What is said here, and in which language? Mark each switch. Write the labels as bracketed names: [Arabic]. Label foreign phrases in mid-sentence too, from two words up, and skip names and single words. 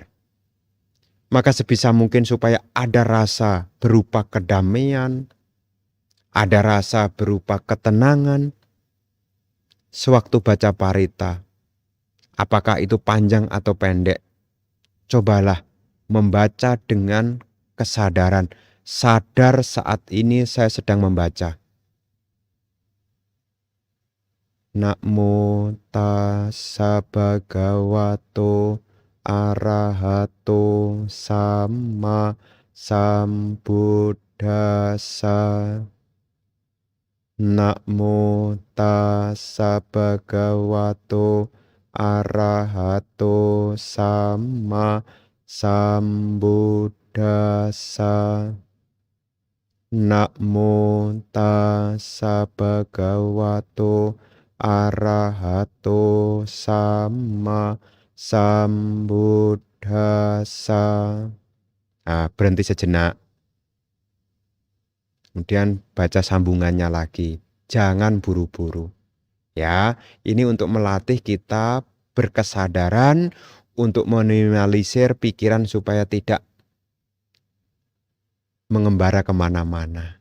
[Indonesian] Maka sebisa mungkin supaya ada rasa berupa kedamaian, ada rasa berupa ketenangan. Sewaktu baca parita, apakah itu panjang atau pendek, cobalah membaca dengan kesadaran. Sadar saat ini saya sedang membaca. [Pali] Namo tassa bhagavato arahato sama sambuddhassa. Namo tassa bhagavato arahato sama sambuddhassa. Namo tassa bhagavato arahato sama sambuddhassa. [Indonesian] Berhenti sejenak. Kemudian baca sambungannya lagi. Jangan buru-buru. Ya, ini untuk melatih kita berkesadaran untuk meminimalisir pikiran supaya tidak mengembara kemana-mana.